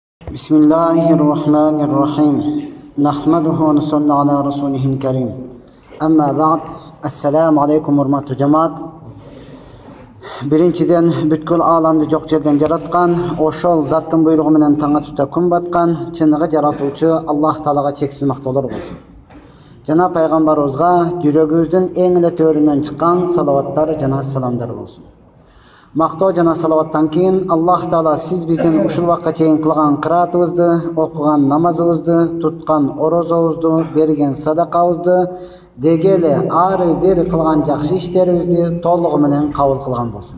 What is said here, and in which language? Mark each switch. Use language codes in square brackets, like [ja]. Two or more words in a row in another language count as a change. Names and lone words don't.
[ar] Bismillahirrahmanirrahim. نحمده ونصلي على رسوله الكريم. أما بعد. السلام عليكم [ky] урматтуу жамаат. Birinçiden бүткүл аламды жок жерден жараткан, ошол заттын буйругу менен таң атып да күн баткан, чыныгы жаратуучу Аллах Таалага чексиз мактоолор болсун. Жана пайгамбарыбызга жүрөгүбүздүн эң эле төрүнөн чыккан салаваттар жана саламдар болсун. Мактоо жана салаваттан кийин Аллах Таала сиз бизден ушул убакка чейин кылган кыраатыбызды, окуган намазыбызды, туткан орозобузду, берген садакабызды, деги эле ары бери кылган жакшы иштерибизди толугу менен кабыл кылган болсун.